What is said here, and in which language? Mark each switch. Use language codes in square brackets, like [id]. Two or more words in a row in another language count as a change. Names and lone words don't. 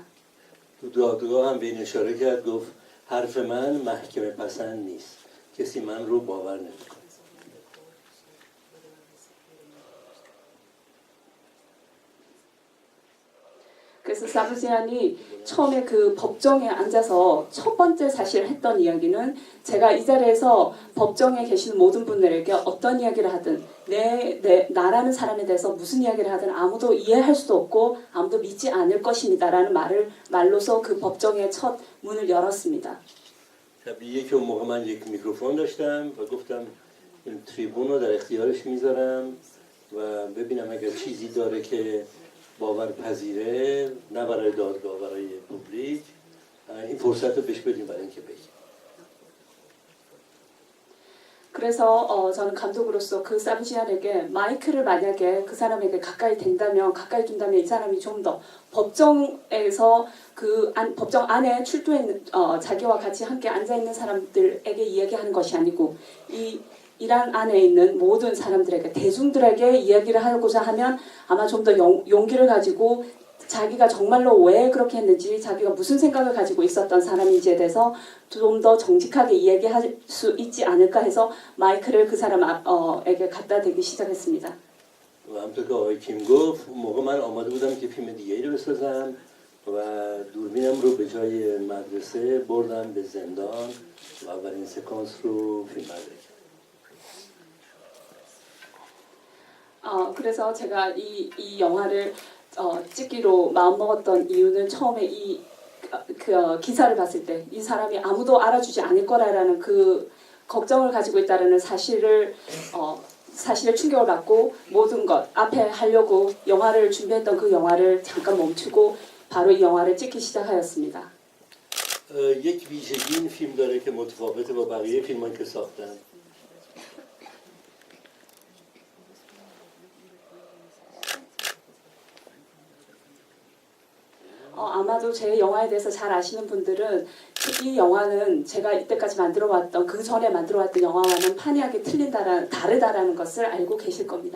[fa] تو دادگاه هم به این اشاره کرد، گفت حرف من محکمه پسند نیست، کسی من رو باور نمیکنه. [ko] 그래서 사브지안이 처음에 그 법정에 앉아서 첫 번째 사실 했던 이야기는 제가 이 자리에서 법정에 계시는 모든 분들에게 어떤 이야기를 하든 나라는 사람에 대해서 무슨 이야기를 하든 아무도 이해할 수도 없고 아무도 믿지 않을 것입니다라는 말로서 그 법정의 첫 문을 열었습니다. [fa] طبیعیه که اون موقع من یک میکروفون داشتم و گفتم این تریبون رو در اختیارش میذارم و ببینم اگر چیزی داره که باورپذیره، نه برای دادگاه، برای پوبلیک، این فرصت رو بهش بدیم برای اینکه بگیم. [ko] 그래서 저는 감독으로서 그 사브지안에게 마이크를 만약에 그 사람에게 가까이 둔다면 이 사람이 좀 더 법정에서 법정 안에 출두해 자기와 같이 함께 앉아 있는 사람들에게 이야기하는 것이 아니고 이란 안에 있는 모든 사람들에게 대중들에게 이야기를 하고자 하면 아마 좀 더 용기를 가지고 자기가 정말로 왜 그렇게 했는지 자기가 무슨 생각을 가지고 있었던 사람인지에 대해서 좀 더 정직하게 이야기할 수 있지 않을까 해서 마이크를 그 사람에게 갖다 대기 시작했습니다. [fa] و همونطور که آقای کیم گفت اون موقع من آماده بودم که فیلم دیگری رو بسازم و دوربینم رو به جای مدرسه بردم به زندان و اولین سکانس رو فیلم برداری کردم. [ko] 그래서 제가 이 영화를 찍기로 마음먹었던 이유는 처음에 기사를 봤을 때 이 사람이 아무도 알아주지 않을 거라는 그 걱정을 가지고 있다는 사실에 충격을 받고 모든 것 앞에 하려고 영화를 준비했던 그 영화를 잠깐 멈추고 바로 이 영화를 찍기 시작하였습니다. [fa] یک ویژگی این فیلم داره که متفاوته با بقیه فیلمایی که ساختن. [ko] 아마도 제 영화에 대해서 잘 아시는 분들은 이 영화는 제가 이때까지 만들어왔던 그 전에 만들어왔던 영화와는 판이하게 다르다라는 것을 알고 계실 겁니다.